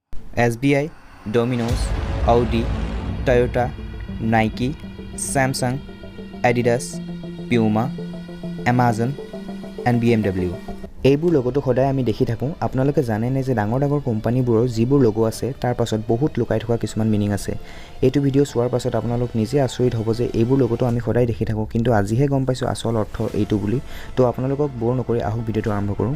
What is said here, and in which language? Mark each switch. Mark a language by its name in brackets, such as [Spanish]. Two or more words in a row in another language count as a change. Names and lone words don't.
[Assamese] SBI, Domino's, Audi, Toyota, Nike, Samsung, Adidas, Puma, Amazon and BMW. এইবোৰ লগতো সদায় আমি দেখি থাকোঁ। আপোনালোকে জানেনে যে ডাঙৰ ডাঙৰ কোম্পানীবোৰৰ যিবোৰ লগো আছে তাৰ পাছত বহুত লুকাই থকা কিছুমান মিনিং আছে। এইটো ভিডিঅ' চোৱাৰ পাছত আপোনালোক নিজে আচৰিত হ'ব যে এইবোৰ লগতো আমি সদায় দেখি থাকোঁ, কিন্তু আজিহে গম পাইছোঁ আচল অৰ্থ এইটো বুলি। তো আপোনালোকক বৰ নকৰি আহক ভিডিঅ'টো আৰম্ভ কৰোঁ।